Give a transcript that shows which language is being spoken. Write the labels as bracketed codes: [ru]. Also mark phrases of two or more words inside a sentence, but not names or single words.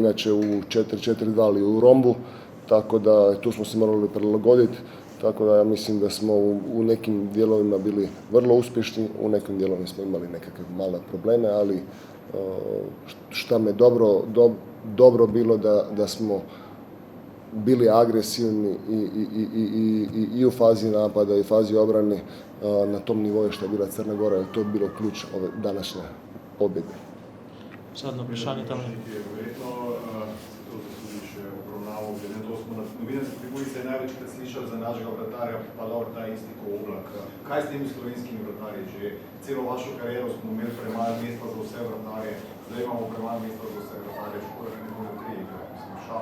[hr] inače u 4-4-2 ali u rombu, tako da tu smo se morali prilagoditi, tako da ja mislim da smo u nekim dijelovima bili vrlo uspješni, u nekim dijelovima smo imali nekakve male probleme, ali šta me dobro bilo da smo bili agresivni i u fazi napada i u fazi obrane na tom nivoju što je bila Crna Gora, jer to je bilo ključ ove današnje pobjede. [sl] Zadnje vprašanje tam. Verjetno to zasluži še obravnavo, glede na to smo na novinarski tribuni se največkrat slišali za našega vratarja, pa dobro ta isti ko Oblak. Kaj s temi slovenskimi vratarji? Že celo vašo kariero smo imeli premalo mesta za vse vratarje, zdaj imamo premalo mesta za vse vratarje, škoda, da ne bomo 3 igrali.